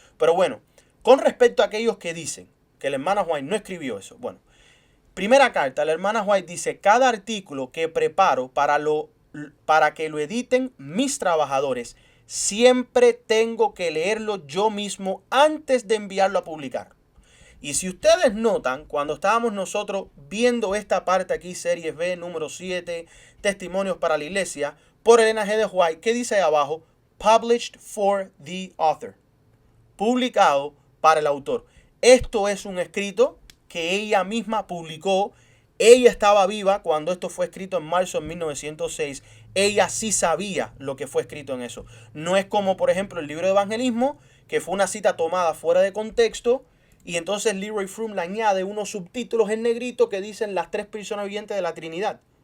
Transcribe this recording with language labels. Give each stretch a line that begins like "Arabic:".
Spanish: Pero bueno, con respecto a aquellos que dicen que la hermana White no escribió eso, bueno, primera carta, la hermana White dice, cada artículo que preparo para que lo editen mis trabajadores, siempre tengo que leerlo yo mismo antes de enviarlo a publicar. Y si ustedes notan, cuando estábamos nosotros viendo esta parte aquí, Series B, número 7, Testimonios para la Iglesia, por Elena G. de White, ¿qué dice ahí abajo?
English: Published for the author.
Spanish: Publicado para el autor. Esto es un escrito que ella misma publicó. Ella estaba viva cuando esto fue escrito en marzo de 1906. Ella sí sabía lo que fue escrito en eso. No es como, por ejemplo, el libro de evangelismo, que fue una cita tomada fuera de contexto, y entonces Leroy Froome le añade unos subtítulos en negrito que dicen las 3 personas vivientes de la Trinidad.